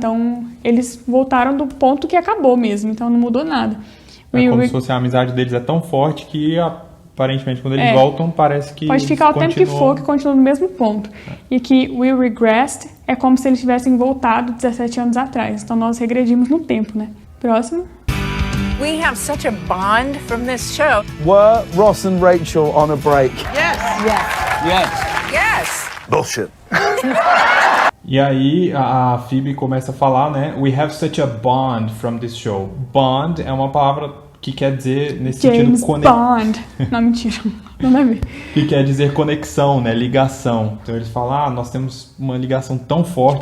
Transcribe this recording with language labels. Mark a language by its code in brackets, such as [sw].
[pt] Então eles voltaram do ponto que acabou mesmo, então não mudou nada. Como se fosse a amizade deles é tão forte que aparentemente quando eles voltam parece que pode ficar o tempo que for, que continua no mesmo ponto. E aqui [en] we regressed [pt] é como se eles tivessem voltado 17 anos atrás. Então nós regredimos no tempo, né? Próximo. [en] We have such a bond from this show. Were Ross and Rachel on a break? Yes. Bullshit. [pt] E aí a Phoebe começa a falar, né? [en] We have such a bond from this show. [pt] Bond é uma palavra que quer dizer, nesse James sentido... Bond. Não, mentira. Não deve ver. Que quer dizer conexão, né? Ligação. Então eles falam, nós temos uma ligação tão forte